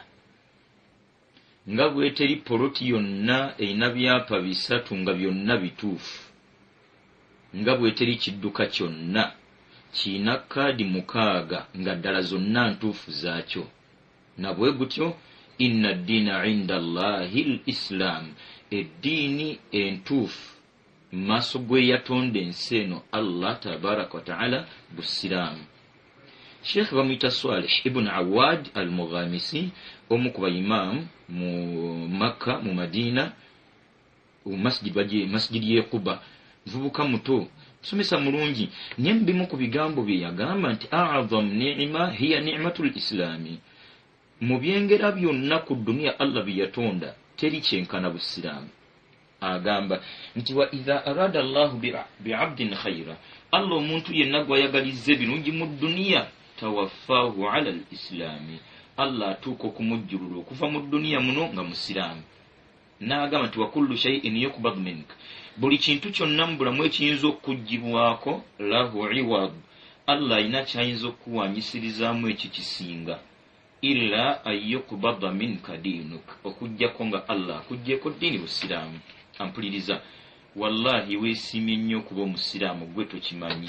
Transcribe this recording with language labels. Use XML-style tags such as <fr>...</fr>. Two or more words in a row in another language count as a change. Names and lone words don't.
<lg>Nga bwe teri poloti yonna eyina byapa 3 nga byonna bituufu. Nga bwe teri kidduka kyonna kiina kaadi 6 nga ddala zonna ntuufu zaakyo. Na bwe gutyo</lg> <ar>إن الدين عند الله الإسلام,</ar> <lg>eddiini entuufu maaso gwe yatonda ensi eno Allah</lg> <ar>تبارك وتعالى</ar> <lg>busiraamu. Sheikh bamwita Salih ibn Awad al-Mughamisi, omu ku baimaamu mu Makka mu Madina masjid ye Quba, mvubuka muto somesa mulungi, naye mbimu ku bigambo bye yagamba nti</lg> <ar>أعظم نعمة هي نعمة الإسلام.</ar> <lg>Mu byengera byonna ku dunia Allah byatonda teri kyenkana busiraamu. Agamba nti</lg> <ar>وإذا أراد الله بعبد خيرا,</ar> <lg>Allah omuntu yenna gwayagalize birungi mu dunia</lg> <ar>توفاه على الإسلام,</ar> <lg>Allah atuuka okumujjulula okuva mu dunia muno nga musiraamu. N'agamba nti</lg> <ar>وكل شيء يقبض منك,</ar> <lg>buli kintu kyonna mu bulamu ekiyinza okugibwako</lg> <ar>له عوض,</ar> <lg>Allah alina kyayinza okuwanyisirizaamu ekyo kisinga,</lg> <ar>إلا أن يقبض منك دينك,</ar> <lg>okujjako nga Allah akuggyeko ddiini busiraamu. Ampuliriza, wallahi weesiimye nnyo okuba omusiraamu, gwe tokimanyi.</lg>